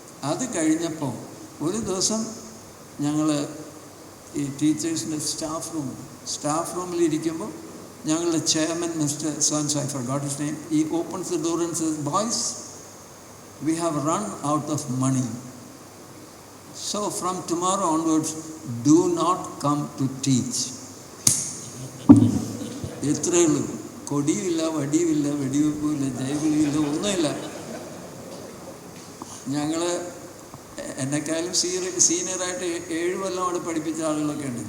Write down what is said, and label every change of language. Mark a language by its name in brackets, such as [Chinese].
[Malayalam] അത് കഴിഞ്ഞപ്പോൾ ഒരു ദിവസം ഞങ്ങൾ ഈ ടീച്ചേഴ്സിൻ്റെ സ്റ്റാഫ് റൂമിലിരിക്കുമ്പോൾ ഞങ്ങളുടെ chairman [English] Mister Sons, I forgot his name, he opens the door and says, "Boys, we have run out of money. So from tomorrow onwards, do not come to teach." [Malayalam] എത്രയേ ഉള്ളൂ, കൊടിയുമില്ല, വടിയുമില്ല, വെടിവെപ്പുമില്ല, ജൈവലിയില്ല, ഒന്നുമില്ല. ഞങ്ങൾ എന്നെക്കാളും സീനിയറായിട്ട് 7 കൊല്ലം അവിടെ പഠിപ്പിച്ച ആളുകളൊക്കെ ഉണ്ട്.